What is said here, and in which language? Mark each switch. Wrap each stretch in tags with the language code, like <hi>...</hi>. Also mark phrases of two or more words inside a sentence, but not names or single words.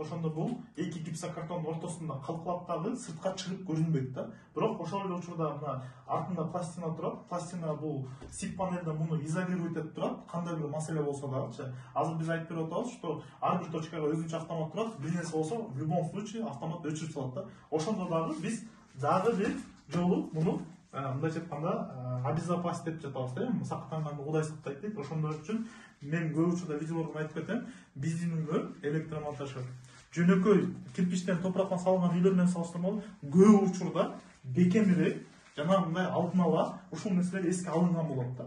<ky>Ошондо бул эки гипсокартондун ортосунда калкалап дагы сыртка чыгып көрүнбөйт да. Бирок ошол эле учурда мына артында пластина турат. Пластина бул сип панелден муну изолировать этип турат. Кандай бир маселе болсо дагычы. Азыр биз айтып берип атабыз, что ар бир точкага өзүнчө автомат турат. Бир нерсе болсо,</ky> <ru>в любом случае</ru> <ky>автомат өчүрүп салат да. Ошондо дагы биз дагы бир жолу муну мындайча айтканда обезопасить деп жатабыз да. Сактанганды Кудай сактайт дейт. Ошондор үчүн мен көп учурда видеолордон айтып кетем, биздин үйлөр электромонтажы жөнөкөй кирпичтен топурактан салынган үйлөр менен салыштырмалуу көп учурда бекемирээк жана мындай алдын ала ушул нерселер эске алынган болот да.</ky>